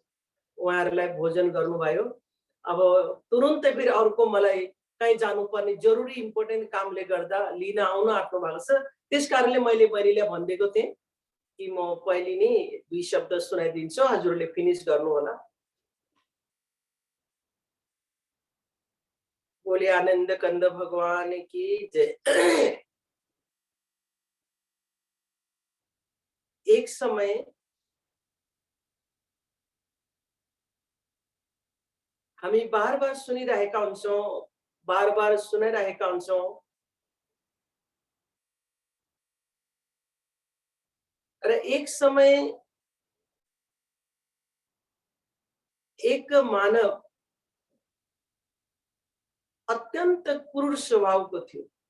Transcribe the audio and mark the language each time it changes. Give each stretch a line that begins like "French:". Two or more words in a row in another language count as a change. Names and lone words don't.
Nepali: उहाँहरूलाई भोजन गर्नुभयो। अब तुरुन्तै फेरि अर्को मलाई कहीँ जानुपर्ने जरुरी इम्पोर्टेन्ट कामले गर्दा लिन आउन आँट्नु भएको छ। त्यसकारणले मैले बहिनीलाई भनिदिएको थिएँ कि म पहिले नै 2 शब्द सुनाइदिन्छु, हजुरले फिनिश गर्नु होला।
Hindi: बोले आनंद कंद भगवान की जय।
Nepali: एक समय हामी बार सुनिरहेका हुन्छौँ, बार सुनाइरहेका हुन्छौँ र एक समय एक मानव अत्यंत क्रूर स्वभावको थियो।